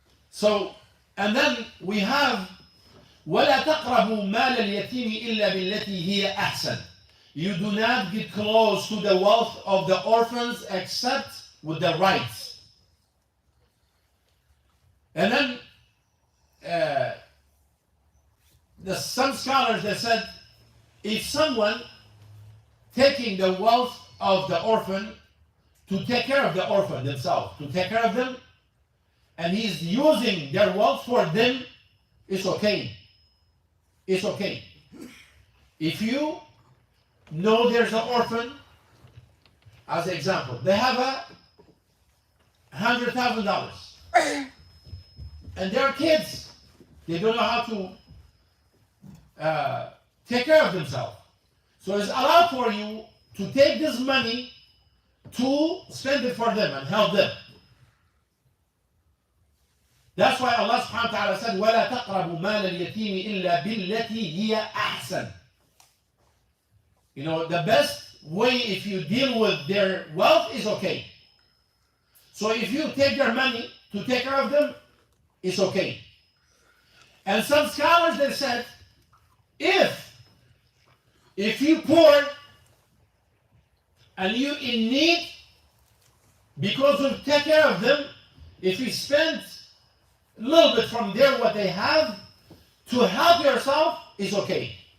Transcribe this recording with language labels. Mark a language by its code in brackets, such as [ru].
[en] So, and then we have [ar] وَلَا تَقْرَبُوا مَالَ الْيَتِيمِ إِلَّا بِالَّتِي هِيَ أَحْسَنُ. [en] You do not get close to the wealth of the orphans except with the rights. And then some scholars, they said, if someone taking the wealth of the orphan to take care of the orphan themselves, to take care of them, and he's using their wealth for them, it's okay. It's okay. If you know there's an orphan, as an example, they have $100,000. And they're kids. They don't know how to take care of themselves. So it's allowed for you to take this money to spend it for them and help them. That's why Allah subhanahu wa ta'ala said, [ar] وَلَا تَقْرَبُوا مَالَ الْيَتِيمِ إِلَّا بِالَّتِي هِيَ أَحْسَنُ. [en] You know, the best way if you deal with their wealth is okay. So if you take their money to take care of them, it's okay. And some scholars, they said, if you poor and you in need, because you take care of them, if you spend a little bit from there what they have to help yourself, is okay.